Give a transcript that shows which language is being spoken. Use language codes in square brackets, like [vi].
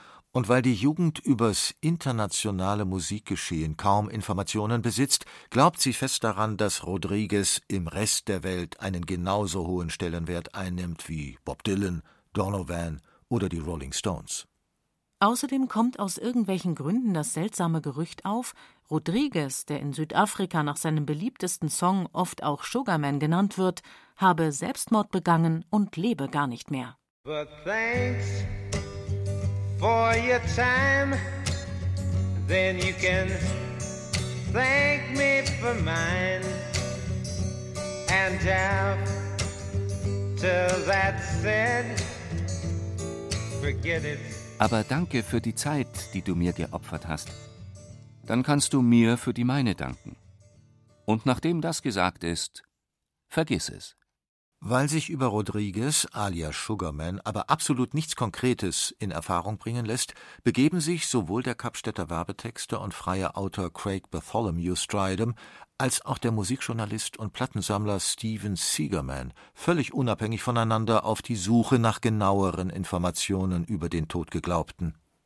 [de] Und weil die Jugend übers internationale Musikgeschehen kaum Informationen besitzt, glaubt sie fest daran, dass Rodriguez im Rest der Welt einen genauso hohen Stellenwert einnimmt wie Bob Dylan, Donovan oder die Rolling Stones. Außerdem kommt aus irgendwelchen Gründen das seltsame Gerücht auf, Rodriguez, der in Südafrika nach seinem beliebtesten Song oft auch Sugarman genannt wird, habe Selbstmord begangen und lebe gar nicht mehr. [en] But thanks. For your time, then you can thank me for mine. And after that said, forget it. [de] Aber danke für die Zeit, die du mir geopfert hast. Dann kannst du mir für die meine danken. Und nachdem das gesagt ist, vergiss es. Weil sich über Rodriguez alias Sugarman aber absolut nichts Konkretes in Erfahrung bringen lässt, begeben sich sowohl der Kapstädter Werbetexter und freie Autor Craig Bartholomew Stridham als auch der Musikjournalist und Plattensammler Steven Seegerman völlig unabhängig voneinander auf die Suche nach genaueren Informationen über den Totgeglaubten.